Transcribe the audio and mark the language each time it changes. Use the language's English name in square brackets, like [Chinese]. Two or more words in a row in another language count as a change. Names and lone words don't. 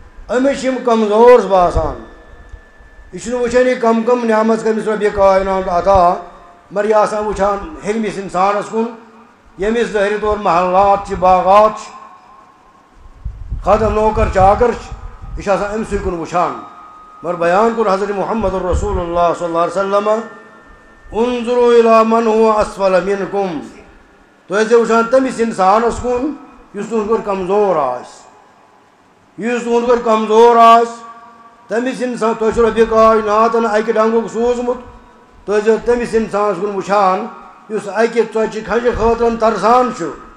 [Kashmiri] چھِ یِم کمزور باسان یہ چھُنہٕ وٕچھان یہِ کم کم نعمت کٔمِس رۄبہِ کائنات عطا مگر یہِ آسان وٕچھان ہیٚرمِس اِنسانس کُن ییٚمِس ظٲہری طور محلات چھِ باغات چھِ خادم نوکر چاکر چھِ یہِ چھُ آسان أمسٕے کُن وٕچھان مگر بیان کوٚر حضرت محمد رسول اللہ [Arabic] صلی اللہ علیہ وسلم انظروا الى من هو اسفل منکم [Kashmiri] تُہۍ ٲسۍزیو وٕچھان تٔمِس اِنسانس کُن یُس تُہنٛد پٲٹھۍ کمزور آسہِ یُس تُہنٛد پٲٹھۍ کمزور آسہِ تٔمِس اِنسان تۄہہِ چھُ رۄبہِ کائناتن اکہِ ڈنٛگُک سوٗزمُت تُہۍ ٲسۍزیو تٔمِس اِنسانس کُن وٕچھان اس اکہ ژۄچہِ کھنجہِ خٲطرٕ ترسان چھُ